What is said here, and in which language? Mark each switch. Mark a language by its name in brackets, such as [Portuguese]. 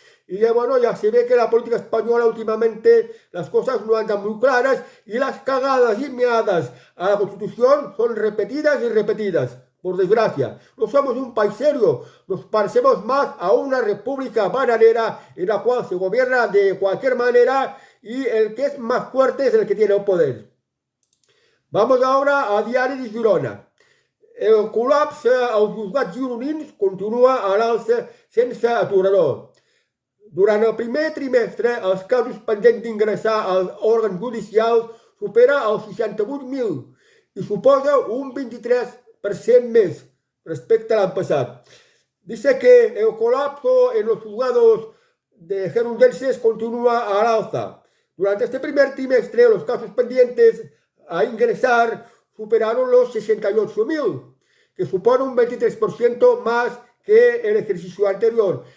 [Spanish] Y bueno, ya se ve que la política española últimamente las cosas no andan muy claras y las cagadas y meadas a la Constitución son repetidas y repetidas. Por desgracia, no somos un país serio, nos parecemos más a una república bananera en la cual se gobierna de cualquier manera y el que es más fuerte es el que tiene el poder. Vamos ahora a Diari de Girona. [Catalan] El col·lapse als juzgats gironins continua a l'alça sense aturador. Durant el primer trimestre, els casos pendents d'ingressar als òrgans judicials supera els 68.000 i suposa un 23% més respecte a l'any passat. [Spanish] Dice que el colapso en los juzgados de gerundenses continúa al alza. Durante este primer trimestre, los casos pendientes a ingresar superaron los 68.000, que supone un 23% más que el ejercicio anterior.